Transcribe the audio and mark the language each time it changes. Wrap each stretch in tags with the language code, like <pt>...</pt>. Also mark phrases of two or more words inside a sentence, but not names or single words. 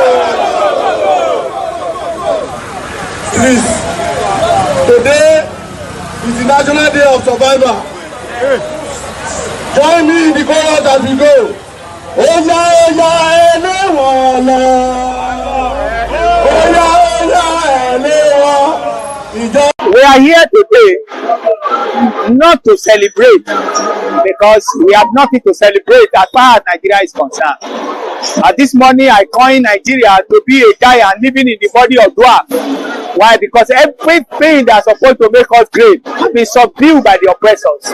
<en>Please, today is the National Day of Survivor. Join me in the chorus as we go.</en> <yo>Oya oya elewala. Oya oya elewa.</yo> <en>We are here today not to celebrate because we have nothing to celebrate as far as Nigeria is concerned. This morning I coined Nigeria to be a giant living in the body of dwarf. Why? Because everything that's supposed to make us great has been subdued by the oppressors.</en>